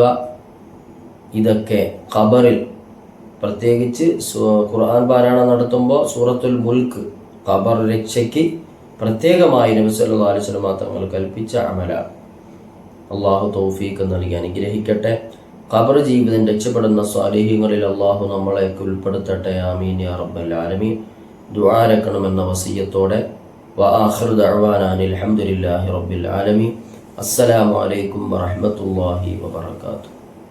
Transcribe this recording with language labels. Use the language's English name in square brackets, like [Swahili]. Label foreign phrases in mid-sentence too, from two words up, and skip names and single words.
[Malayalam] ഇതൊക്കെ ഖബറിൽ, പ്രത്യേകിച്ച് ഖുർആൻ പാരായണം നടത്തുമ്പോൾ സൂറത്തുൽ മുൽക്ക് ഖബർ രക്ഷയ്ക്ക് പ്രത്യേകമായി നബി [Arabic] صلى الله عليه وسلم [Malayalam] തങ്ങൾ കൽപ്പിച്ച അമലാണ്. അള്ളാഹു തൗഫീഖ് നൽകി അനുഗ്രഹിക്കട്ടെ. ഖബർ ജീവിതം രക്ഷപ്പെടുന്ന സ്വാലിഹീങ്ങളിൽ അള്ളാഹു നമ്മളെയൊക്കെ ഉൾപ്പെടുത്തട്ടെ. [Arabic] آمين يا رب العالمين. [Malayalam] ദുആ രക്കണമെന്ന വസിയത്തോടെ [Arabic] وآخر دعوانا أن الحمد لله رب العالمين. السلام عليكم ورحمة الله وبركاته.